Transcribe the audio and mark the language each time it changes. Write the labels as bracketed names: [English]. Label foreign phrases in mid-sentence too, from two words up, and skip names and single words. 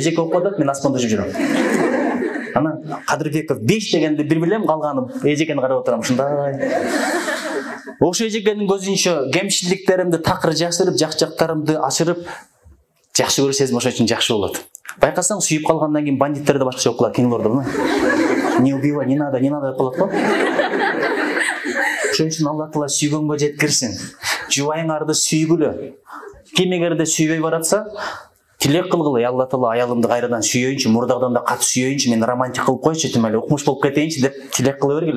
[Kyrgyz] Эжеке окуп атат, мен аспанда жүрүп жүрөм. Анан Кадырбеков 5 дегенди бир билем, калганы эжекени карап отурам ушундай. Ошо эжекенин көзүнчө кемчиликтеримди такыр жакшырып, жак-жактарымды ачырып, жакшы көрүү сезим ошон үчүн жакшы болот. Байкасаң, сүйүп калгандан кийин бандиттер да башкача окулат кинолордо. [Russian] Не убивай, не надо [Kyrgyz] деп калат го. Ошон үчүн Алла Таала сүйгөнгө жеткирсин. Жубайыңарды сүйгүлө. Ким эгерде сүйбөй баратса, тилек кылгыла, Алла Таала аялымды кайрадан сүйөйүнчү, мурдагыдан да катуу сүйөйүнчү, мен романтик кылып койчу, тим эле укмуш болуп кетейинчи деп тилек кыла бергиле.